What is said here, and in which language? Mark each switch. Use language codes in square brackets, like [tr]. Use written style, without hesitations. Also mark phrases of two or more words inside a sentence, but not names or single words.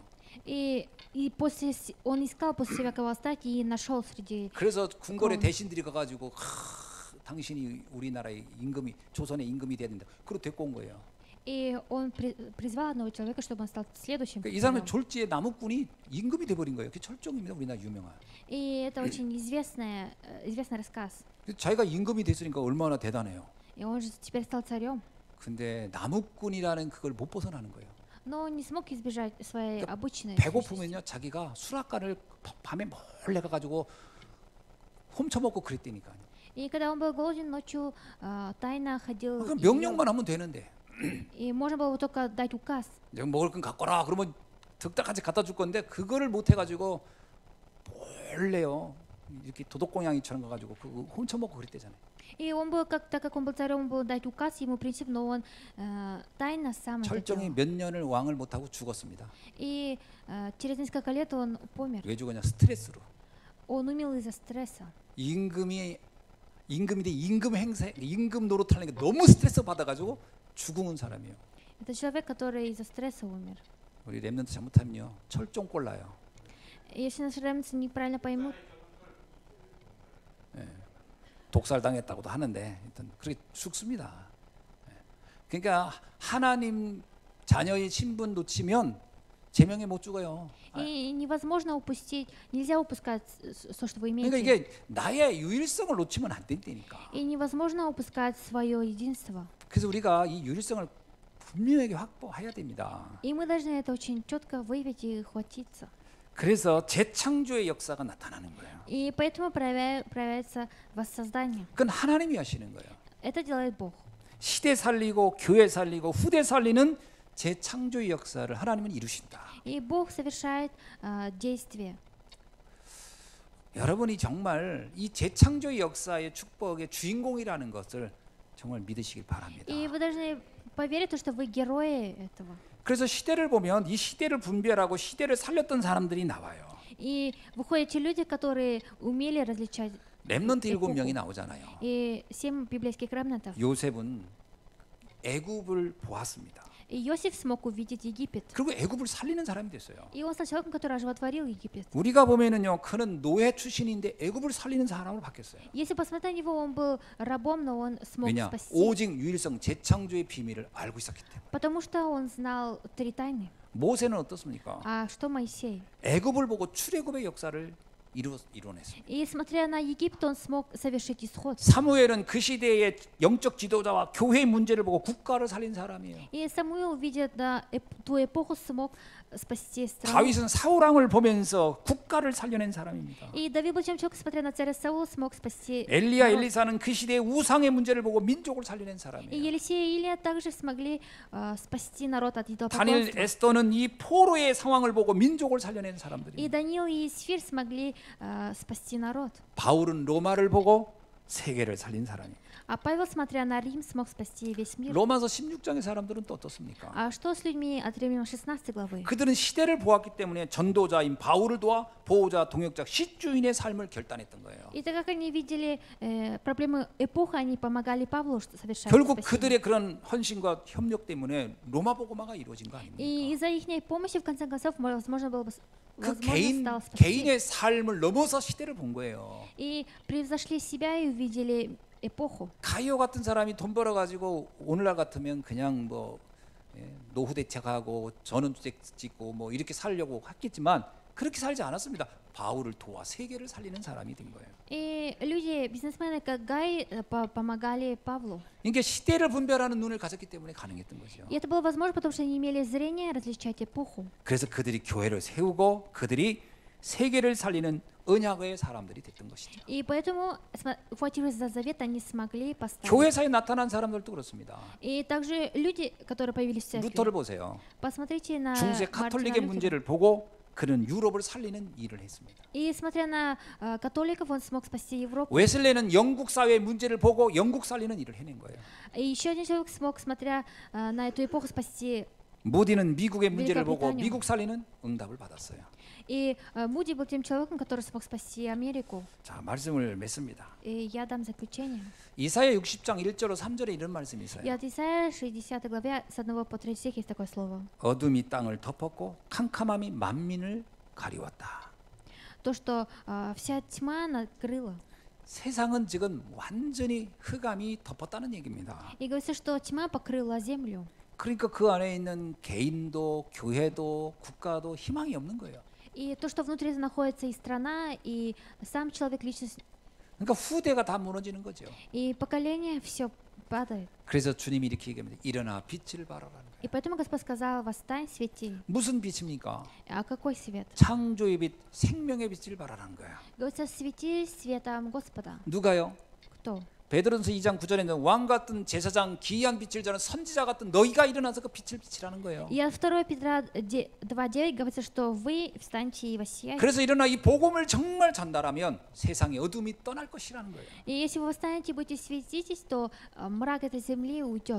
[ru] И после он искал после себя кого стать и нашел среди. [ko] 그래서 궁궐의 대신들이 가가지고 당신이 우리나라의 임금이 조선의 임금이 돼야 된다. 그리고 데리고 온 거예요. [ru] И он призвал одного человека, чтобы он стал следующим. [ko] 이 사람은 졸지에 나무꾼이 임금이 돼버린 거예요. 그 철종입니다. 우리나라 유명한. [ru] И это очень известный рассказ. [ko] 자기가 임금이 됐으니까 얼마나 대단해요. [ru] И он же теперь стал царем. [ko] 근데 나무꾼이라는 그걸 못 벗어나는 거예요. [ru] Но он не смог избежать своей обычной. [ko] 배고프면요, 자기가 수락관을 밤에 몰래 가가지고 훔쳐먹고 그랬다니까요. [ru] И когда он был голоден, ночью тайно ходил. [ko] 그럼 명령만 하면 되는데. [ru] И можно было бы только дать указ. [ko] 내가 먹을 건 갖고 라 그러면 득달같이 갖다 줄 건데 그거를 못 해가지고 몰래요 이렇게 도둑공양이처럼 가가지고 그거 훔쳐먹고 그랬대잖아요. [ru] И он был, так как он был царем, он был дать указ, ему принцип, но он тайно сам это [ko] 철종이 [ru] делал. [ko] 몇 년을 왕을 못하고 죽었습니다. [ru] И через несколько лет он помер. [ko] 왜 죽었냐? 스트레스로. [ru] Он умер из-за стресса. [ko] 임금이 임금 행세, 임금 노릇하는 게 너무 스트레스 받아가지고 죽은 사람이에요. [ru] Это человек, который из-за стресса умер. [ko] 우리 렘넌트 잘못하면요 철종 꼴나요. [ru] Если наши ремцы неправильно поймут, [ko] 독살 당했다고도 하는데 하여튼 그렇게 죽습니다. 그러니까 하나님 자녀의 신분 놓치면 제명에 못 죽어요. [ru] и невозможно упустить, нельзя упускать то, что вы [ko] 그러니까 [ru] имеете. [ko] 이게 나의 유일성을 놓치면 안 된다니까. [ru] И невозможно упускать свое единство. [ko] 그래서 우리가 이 유일성을 분명하게 확보해야 됩니다. [ru] И мы должны это очень четко выявить и хватиться. [ko] 그래서 재창조의 역사가 나타나는 거예요. [ru] И поэтому проявляется воссоздание. [ko] 그건 하나님이 하시는 거예요. [ru] Это делает Бог. [ko] 시대 살리고 교회 살리고 후대 살리는 재창조의 역사를 하나님은 이루신다. [ru] И Бог совершает действие. [ko] 여러분이 정말 이 재창조의 역사의 축복의 주인공이라는 것을 정말 믿으시길 바랍니다. [ru] И вы должны поверить, что вы герои этого. [ko] 그래서 시대를 보면 이 시대를 분별하고 시대를 살렸던 사람들이 나와요. [ru] И выходят те люди, которые умели различать. [ko] 렘넌트 7명이 나오잖아요. [ru] И 7 библейских ремнантов. [ko] 요셉은 애굽을 보았습니다. [ru] И Иосиф смог увидеть Египет. [ko] 그리고 애굽을 살리는 사람이 됐어요. [ru] И он стал человеком, который оживотворил Египет. [ko] 우리가 보면은요, 그는 노예 출신인데 애굽을 살리는 사람으로 바뀌었어요. [ru] Если посмотреть на него, он был рабом, но он смог [ko] 왜냐? [ru] спасти. [ko] 오직 유일성 재창조의 비밀을 알고 있었기 때문에. [ru] Потому что он знал 3 тайны. [ko] 모세는 어떻습니까? [ru] А что Моисей? [ko] 애굽을 보고 출애굽의 역사를 이뤄냈습니다. [ru] И смотря на Египет, он смог совершить исход. [ko] 사무엘은 그 시대의 영적 지도자와 교회의 문제를 보고 국가를 살린 사람이에요. [ru] И Самуил, видя ту эпоху, смог спасти страну. [ko] 다윗은 사울왕을 보면서 국가를 살려낸 사람입니다. [ru] И Давид был человек, смотря на царя Саула, смог спасти. [ko] 엘리야, [ru] народ. [ko] 엘리사는 그 시대의 우상의 문제를 보고 민족을 살려낸 [ru] И [ko] 사람이에요. [ru] Елисей и Илия также смогли спасти народ от [ko] 다니엘, [ru] идолопоклонства. [ko] 에스더는 이 포로의 상황을 보고 민족을 살려낸 [ru] И [ko] 사람들이에요. [ru] Даниил и Исфир смогли спасти народ. [ko] 바울은 로마를 보고 세계를 살린 사람이에요. [ru] А Павел, смотря на Рим, смог спасти весь мир. [ko] 로마서 16장의 사람들은 또 어떻습니까? [ru] А что с людьми от Римлян 16 главы? [ko] 그들은 시대를 보았기 때문에 전도자인 바울을 도와 보호자, 동역자, 시주인의 삶을 결단했던 거예요. [ru] И так как они видели проблемы эпохи, они помогали Павлу совершать [ko] 결국 [ru] спасение. [ko] 그들의 그런 헌신과 협력 때문에 로마 복음화가 이루어진 거 아닙니까? [ru] И из-за их помощи, в конце концов, возможно было бы [ko] 그 [ru] возможно стало спасти. [ko] 개인의 삶을 넘어서 시대를 본 거예요. [ru] И превзошли себя и увидели эпоху. [ko] 가이오 같은 사람이 돈 벌어 가지고 오늘날 같으면 그냥 뭐 노후 대책하고 전원주택 짓고 뭐 이렇게 살려고 했겠지만 그렇게 살지 않았습니다. 바울을 도와 세계를 살리는 사람이 된 거예요. [ru] И люди, бизнесмены, как Гай, помогали Павлу. [ko] 이게 시대를 분별하는 눈을 가졌기 때문에 가능했던 거죠. [ru] И это было возможно, потому что они имели зрение различать эпоху. [ko] 그래서 그들이 교회를 세우고 그들이 세계를 살리는 언약의 사람들이 됐던 것이죠. [ru] И поэтому, ухватившись за завет, они смогли поставить. [ko] 교회사에 나타난 사람들도 그렇습니다. [ru] И также люди, которые появились в церкви. [ko] 루터를 보세요. [ru] Посмотрите на [ko] 중세 [ru] Мартина [ko] 카톨릭의 [ru] Лютера. [ko] 문제를 보고 그는 유럽을 살리는 일을 했습니다. [ru] И смотря на католиков, он смог спасти Европу. [ko] 웨슬레는 영국 사회의 문제를 보고 영국 살리는 일을 해낸 거예요. [ru] И еще один человек смог, смотря на эту эпоху, спасти. [ko] 무디는 미국의 문제를 보고 벨기에 미국 살리는 응답을 받았어요. [ru] И Муди был тем человеком, который смог спасти Америку. [ko] 자, 말씀을 맺습니다. [ru] И я дам заключение. [ko] 이사야 60장 1절로 3절에 이런 말씀이 있어요. [ru] И от Исаия 60 главе с 1 по 3 стих есть такое слово. [ko] 어둠이 땅을 덮었고 캄캄함이 만민을 가리웠다. [ru] То, что вся тьма накрыла. [ko] 세상은 지금 완전히 흑암이 덮었다는 얘기입니다. [ru] И говорится, что тьма покрыла землю. [ko] 그러니까 그 안에 있는 개인도 교회도 국가도 희망이 없는 거예요. [ru] И то, что внутри находится и страна, и сам человек, личность, [ko] 그러니까 후대가 다 무너지는 거죠. [ru] и поколение, все падает. [ko] 그래서 주님이 이렇게 얘기합니다. 일어나 빛을 발하라는 거예요. [ru] И поэтому Господь сказал: восстань, свети. [ko] 무슨 빛입니까? [ru] А какой свет? [ko] 창조의 빛, 생명의 빛을 발하라는 거예요. [ru] Говорится, свети светом Господа. [ko] 누가요? [ru] Кто? [ko] 베드로전서 2장 9절에는 왕 같은 제사장 기이한 빛을 저는 선지자 같은 너희가 일어나서 그 빛을 비치라는 거예요. [ru] И от 2 Петра 2:9 говорится, что вы встаньте и воссияйте. [ko] 그래서 일어나 이 복음을 정말 전달하면 세상의 어둠이 떠날 것이라는 거예요. [ru] И если вы встанете и будете светитесь, то мрак этой земли уйдет.